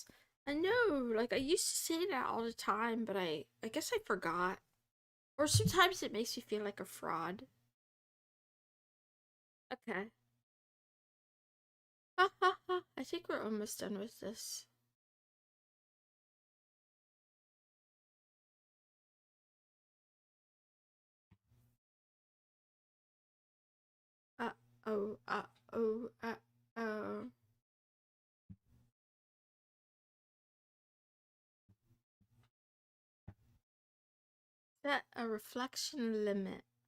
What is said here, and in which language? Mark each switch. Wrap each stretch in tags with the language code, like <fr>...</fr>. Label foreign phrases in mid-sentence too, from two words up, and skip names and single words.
<en>I know, like I used to say that all the time, but I guess I forgot. Or sometimes it makes me feel like a fraud. Okay. Ha ha ha. I think we're almost done with this. Uh oh, oh, oh. Set a reflection limit.</en>